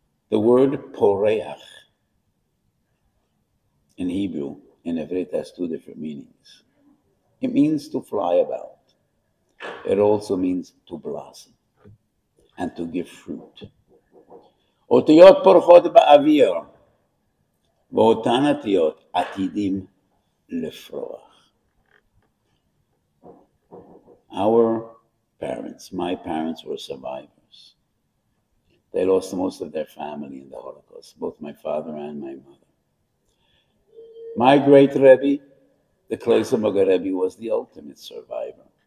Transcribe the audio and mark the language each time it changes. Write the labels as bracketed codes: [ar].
[en] The word poreach in Hebrew, in Everett, has two different meanings. It means to fly about. It also means to blossom and to give fruit. [he] Otiyot porchot ba'aviyah. ואותן אותיות עתידים לפרוח. [en] Our parents, my parents, were survivors. They lost most of their family in the Holocaust, both my father and my mother. My great Rebbe, the Kleisa Moga Rebbe, was the ultimate survivor.